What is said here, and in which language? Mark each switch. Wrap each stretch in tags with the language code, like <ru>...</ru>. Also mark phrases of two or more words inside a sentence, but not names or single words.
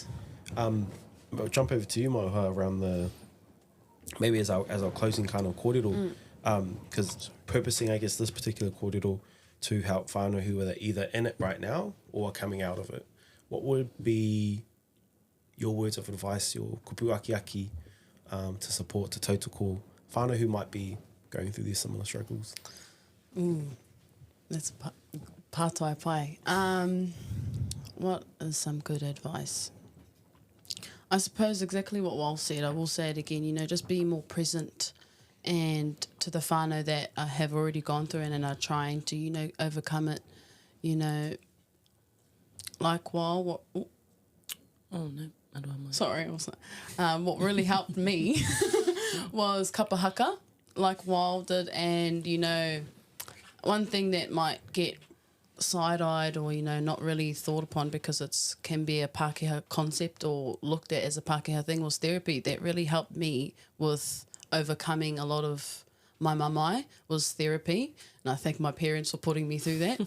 <en>But jump over to you, Maioha, around the maybe as our closing kind of kōrero, because purposing, I guess, this particular kōrero to help whānau who are either in it right now or are coming out of it. What would be your words of advice, your</en> <mi>kupu aki</mi> <en>to support, to tautoko whānau who might be going through these similar struggles? That's</en> <mi>pātai pai.</mi> <en>What is some good advice? I suppose exactly what Wal said. I will say it again, you know, just be more present and to the whānau that I have already gone through and are trying to, you know, overcome it, you know, like Wal, Oh no, I don't know. sorry, I was what really helped me was kapa haka, like Wal did, and, you know, one thing that might get side-eyed or, you know, not really thought upon because it's can be a Pākehā concept or looked at as a Pākehā thing was therapy. That really helped me with overcoming a lot of my mamae was therapy, and I think my parents were putting me through that.</en>